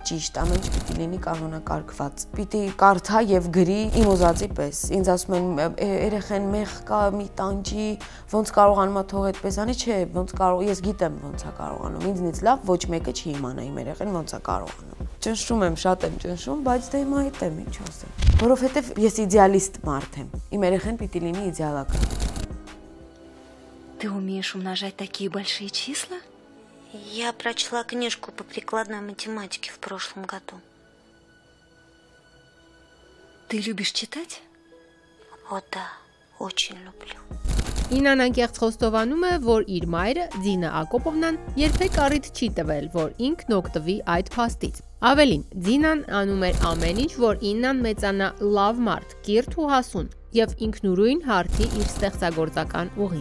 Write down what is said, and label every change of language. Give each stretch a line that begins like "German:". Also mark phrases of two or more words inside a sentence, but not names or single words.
Armenian: ճիշտ, ամեն ինչ պիտի լինի կանոնակարգված։ Պիտի կարդա եւ գրի իմ ուզածի պես։ Ինձ ասում են երեխեն մեղ կա, մի տանջի, ոնց կարողանում է թող այդպես անի, չէ, ոնց կարող, ես գիտեմ ոնց է կարողանում։ Ինձնից լավ ոչ մեկը չի իմանա իմ երեխեն ոնց է կարողանում։ Ճնշում եմ, շատ եմ ճնշում, բայց դե հիմա այդ եմ, ինչ ասեմ։ Որովհետեւ ես իդեալիստ մարդ եմ։ Իմ երեխեն պիտի լինի իդեալական։
Russian: Ты умеешь умножать такие большие числа? Я прочла книжку по прикладной математике в прошлом году. Ты любишь читать? О, да, очень люблю.
Armenian: Ինան անկեղծ խոստովանում է, որ իր մայրը Դինա Ակոպովնան երբեք առիթ չի տվել, որ ինքն օգտվի այդ փաստից։ Ավելին, Դինան անում էր ամեն ինչ, որ Իննան մեծանա լավ մարդ, կիրթ ու հասուն եւ ինքնուրույն հարթի իր ստեղծագործական ուղին։